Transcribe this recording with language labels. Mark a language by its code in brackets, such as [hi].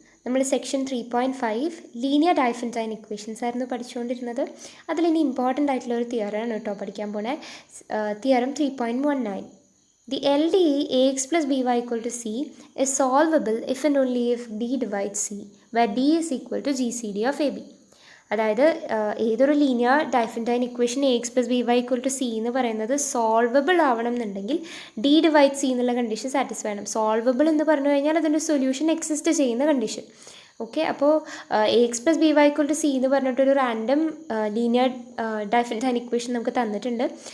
[ml] നമ്മൾ section 3.5 linear ഡൈഫൻറ്റൈൻ equations ആയിരുന്നു പഠിച്ചുകൊണ്ടിരുന്നത്. അതിലിനി important ആയിട്ടുള്ള ഒരു തിയറാണ് കേട്ടോ പഠിക്കാൻ പോണേ. Theorem 3.19. [en] The LDE AX plus BY equal to C is solvable if and only if D divides C, where D is equal to GCD of AB. [ml] അതായത് ഏതൊരു linear ഡൈഫൻറ്റൈൻ equation A X plus B Y equal to C എന്ന് പറയുന്നത് solvable ആവണം എന്നുണ്ടെങ്കിൽ D divide C എന്നുള്ള condition satisfy ചെയ്യണം. Solvable എന്ന് പറഞ്ഞു കഴിഞ്ഞാൽ അതിൻ്റെ സൊല്യൂഷൻ എക്സിസ്റ്റ് ചെയ്യുന്ന കണ്ടീഷൻ. ഓക്കെ, അപ്പോൾ A X plus B Y equal to C എന്ന് പറഞ്ഞിട്ടൊരു റാൻഡം ലീനിയർ ഡൈഫൻറ്റൈൻ ഇക്വേഷൻ നമുക്ക് തന്നിട്ടുണ്ട്.